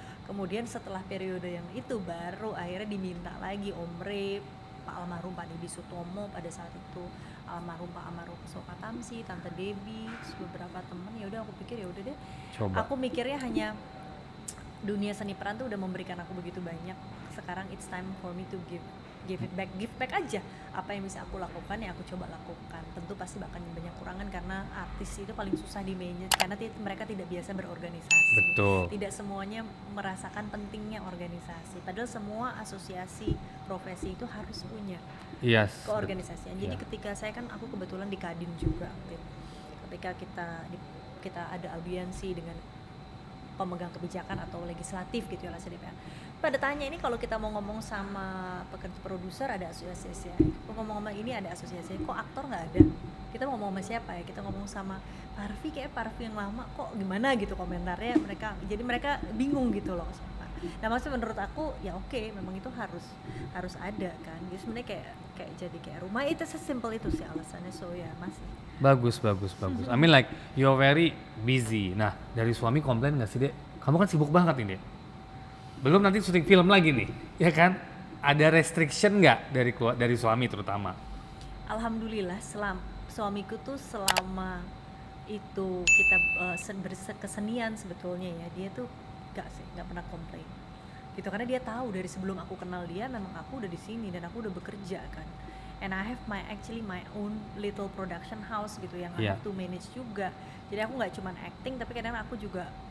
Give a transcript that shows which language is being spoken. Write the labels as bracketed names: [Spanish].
[Indonesian] Kemudian setelah periode yang itu baru akhirnya diminta lagi Om Re, Pak almarhum Pak Deddy Sutomo pada saat itu, almarhum Pak Soka Tamsi, Tante Debbie, beberapa teman. Ya udah, aku pikir ya udah deh. Aku mikirnya hanya dunia seni peran tuh udah memberikan aku begitu banyak. Sekarang [English] it's time for me to give it back [Indonesian] aja. Apa yang bisa aku lakukan ya aku coba lakukan. Tentu pasti bakal banyak kurangan, karena artis itu paling susah di manage, karena mereka tidak biasa berorganisasi. Tidak semuanya merasakan pentingnya organisasi, padahal semua asosiasi profesi itu harus punya keorganisasian. Jadi ketika aku kebetulan di Kadin juga, ketika kita ada audiensi dengan pemegang kebijakan atau legislatif gitu ya, DPR. Pada tanya ini, kalau kita mau ngomong sama pekerja produser ada asosiasi, ngomong-ngomong ini ada asosiasi, kok aktor nggak ada? Kita mau ngomong sama siapa ya? Kita ngomong sama Parvi, kayak Parvi yang lama kok gimana gitu komentarnya mereka. Jadi mereka bingung gitu loh. Nah maksudnya menurut aku ya oke, memang itu harus ada kan. Jadi sebenarnya kayak jadi kayak rumah, itu sesimpel itu sih alasannya. So ya masih. Bagus. [English] I mean like you're very busy. [Indonesian] Nah dari suami komplain nggak sih, Dek? Kamu kan sibuk banget ini, Dek. Belum nanti syuting film lagi nih, ya kan? Ada restriction nggak dari suami terutama? Alhamdulillah suamiku tuh selama itu kita berkesenian sebetulnya ya, dia tuh nggak pernah komplain gitu, karena dia tahu dari sebelum aku kenal dia memang aku udah di sini dan aku udah bekerja kan, [English] and I have my own little production house [Indonesian] gitu yang [English] I have to manage [Indonesian] juga, jadi aku nggak cuman acting tapi kadang aku juga